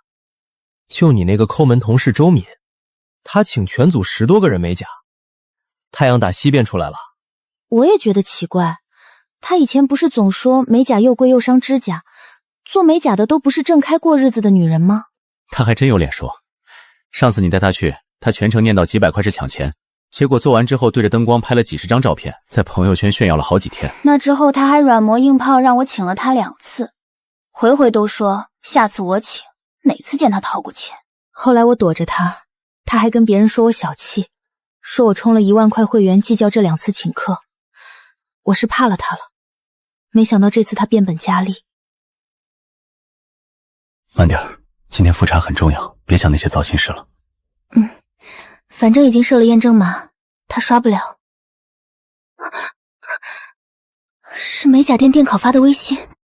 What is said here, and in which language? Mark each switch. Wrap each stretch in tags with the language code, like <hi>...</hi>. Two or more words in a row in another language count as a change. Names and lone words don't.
<zh>就你那個抠门同事周敏，他請全組10多個人美甲，太陽打西邊出來了。我也覺得奇怪，他以前不是總說美甲又貴又傷指甲，做美甲的都不是正開過日子的女人嗎？他還真有臉說，上次你帶他去，他全程念叨幾百塊是搶錢，結果做完之後对着燈光拍了幾十張照片，在朋友圈炫耀了好幾天。那之後他還軟磨硬泡讓我請了他2次，回回都說下次我請，哪次見他掏過錢。後來我躲着他，他還跟別人說我小氣，說我充了1萬塊會員計較這2次請客。我是怕了他了，沒想到這次他變本加厲。慢點兒，今天复查很重要，別想那些糟心事了。反正已經設了驗證碼，他刷不了。是美甲店店考發的微信。</zh>